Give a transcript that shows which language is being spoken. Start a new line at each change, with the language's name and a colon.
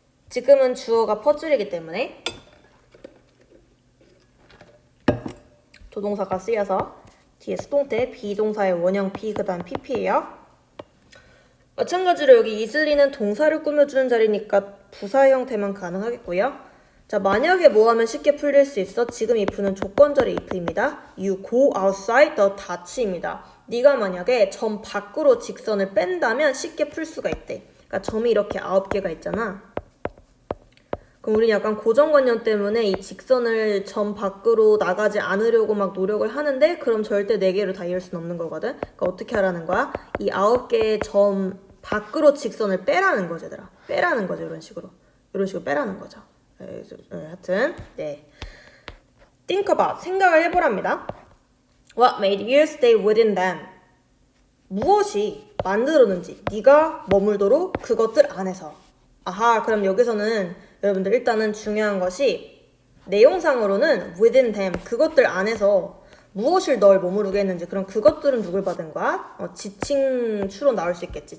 Korean: 지금은 주어가 퍼즐이기 때문에 조동사가 쓰여서 뒤에 수동태 비동사의 원형 be 그 다음 pp예요. 마찬가지로 여기 easily는 동사를 꾸며주는 자리니까 부사 형태만 가능하겠고요. 자, 만약에 뭐 하면 쉽게 풀릴 수 있어? 지금 if는 조건절의 if입니다.
English: You go outside the touch입니다.
Korean: 네가 만약에 점 밖으로 직선을 뺀다면 쉽게 풀 수가 있대. 그러니까 점이 이렇게 9개가 있잖아. 그럼 우리는 약간 고정관념 때문에 이 직선을 점 밖으로 나가지 않으려고 막 노력을 하는데 그럼 절대 4개로 다 이을 수는 없는 거거든. 그러니까 어떻게 하라는 거야? 이 9개의 점 밖으로 직선을 빼라는 거죠, 얘들아. 빼라는 거죠, 이런 식으로. 이런 식으로 빼라는 거죠. 하여튼 네.
English: Think about,
Korean: 생각을 해보랍니다.
English: What made you stay within them?
Korean: 무엇이 만들었는지 네가 머물도록 그것들 안에서. 아하, 그럼 여기서는 여러분들 일단은 중요한 것이 내용상으로는
English: within them,
Korean: 그것들 안에서 무엇을 널 머무르게 했는지. 그럼 그것들은 누굴 받은 거야? 지칭 추로 나올 수 있겠지.